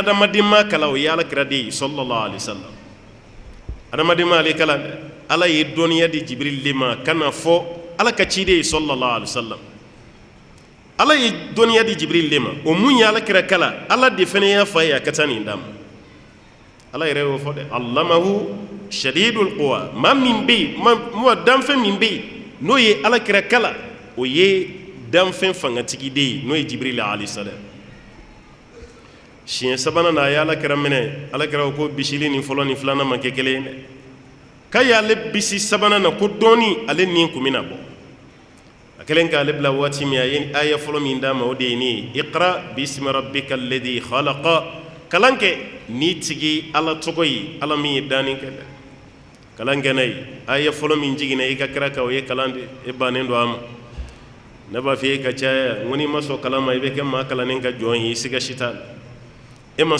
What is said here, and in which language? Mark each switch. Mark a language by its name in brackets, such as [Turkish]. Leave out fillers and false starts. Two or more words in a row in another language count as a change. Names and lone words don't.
[Bambara] adamaden ma kalan o ye alakira de ye [Arabic] صلى الله عليه وسلم [Bambara] adamaden ma ale kalan dɛ ala ye dɔnniya di jibril de ma ka na fɔ ala ka ciden ye [Arabic] صلى الله عليه وسلم [Bambara] ala ye dɔnniya di jibril de ma o mun ye alakira kalan ala de fana y'a fɔ a ye a ka taa nin d'a ma ala yɛrɛ y'o fɔ dɛ [Arabic] علمه شديد القوى [Bambara] maa min bɛ yen danfɛn min bɛ yen n'o ye alakira kalan o ye danfɛn fangatigi de ye n'o ye jibril [Arabic] عليه السلام [Bambara] siɲɛ sabanan na a ye alakira minɛ alakira ko bisili ni fɔlɔ ni filanan ma kɛ kelen ye dɛ k'a y'ale bisi sabanan na ko dɔɔni ale ni kun bɛna bɔ a kɛlen k'ale bila waati min a ye aya fɔlɔ min d'a ma o de ye nin ye iqra [Arabic] باسم ربك الذي خلق [Bambara] kalan kɛ n'i tigi ala tɔgɔ ye ala min ye danni kɛ dɛ kalan kɛ n'a ye aya fɔlɔ min jiginna i ka kira kan o ye kalan de e bannen don a ma ne b'a fɔ e ka caya n ko n'i ma sɔn kalan ma i bɛ kɛ maa kalannen ka jɔn ye i siga si t'a la e ma